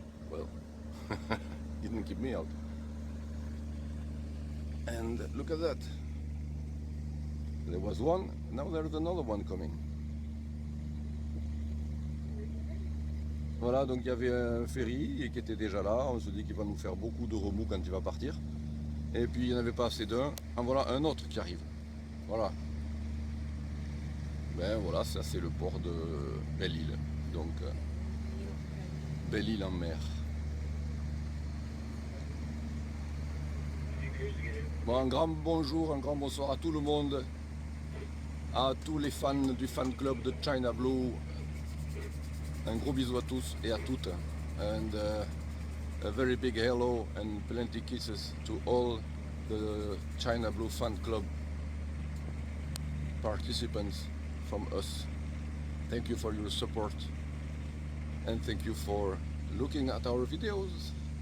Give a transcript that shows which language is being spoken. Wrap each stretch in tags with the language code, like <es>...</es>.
<en>Well, didn't keep me out. And look at that. There was one, now there's another one coming.</en> <fr>Voilà, donc il y avait un ferry qui était déjà là. On se dit qu'il va nous faire beaucoup de remous quand il va partir. Et puis il n'y en avait pas assez d'un. En voilà un autre qui arrive. Voilà. Ben voilà, ça c'est le port de Belle-Île. Donc Belle-Île en mer. Bon, un grand bonjour, un grand bonsoir à tout le monde, à tous les fans du fan club de China Blue. Un gros bisou à tous et à toutes.</fr> <en>And a very big hello and plenty kisses to all the China Blue fan club participants from us. Thank you for your support and thank you for looking at our videos.</en>